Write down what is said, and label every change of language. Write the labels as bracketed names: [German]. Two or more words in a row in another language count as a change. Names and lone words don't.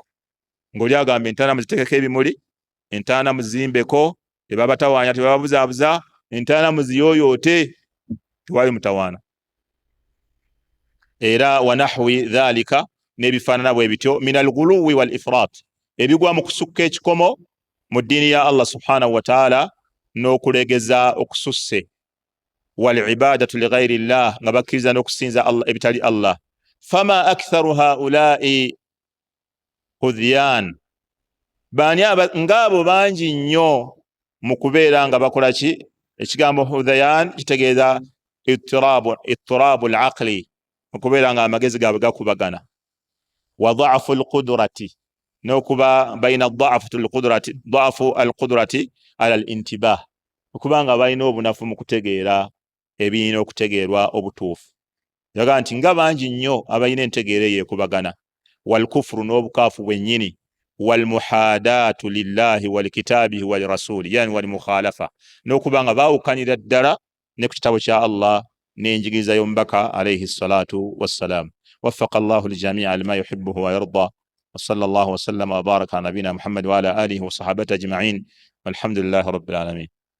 [Ganda] Ng'oli agamba entaana muziteekeko ebimuli, entaana muzimbeko, tebabatawaanya, tebababuzaabuza, entaana muziyooyoote, tewali mutawaana. Era [Arabic] ونحو ذلك, [Ganda] n'ebifaanana bwe bityo, [Arabic] من الغلو والإفراط, [Ganda] ebigwa mu kusukka ekikomo mu ddiini ya [Arabic] الله سبحانه وتعالى, [Ganda] n'okulegeza okususse, [Arabic] والعبادة لغير الله, [Ganda] nga bakkiriza n'okusinza Allah ebitali Allah. [Arabic] فما أكثر هؤلاء هذيان, [Ganda] bani ngabo bangi nnyo mu kubeera nga bakola ki? Ekigambo hudhyan kitegeeza [Arabic] اضطراب العقل, [Ganda] okubeera nga amagezi gaabwe gakubagana. [Arabic] وضعف القدرة, [Ganda] n'okuba bayina [Arabic] ضعف القدرة على الانتباه, [Ganda] okuba nga balina obunafu mu kutegeera ebirina okutegeerwa obutuufu. Yaga nti nga bangi nnyo abalina entegeera eyekubagana. [Arabic] والكفر, [Ganda] n'obukaafu bwennyini. [Arabic] والمحادة لله ولكتابه والرسول يعني والمخالفة, [Ganda] n'okuba nga baawukanira ddala ne ku kitabo kya Allah n'enjigiriza y'omubaka [Arabic] عليه الصلاة والسلام. وفق الله الجميع لما يحبه ويرضى وصلى الله وسلم وبارك على نبينا محمد وعلى آله وصحابته أجمعين. والحمد لله رب العالمين.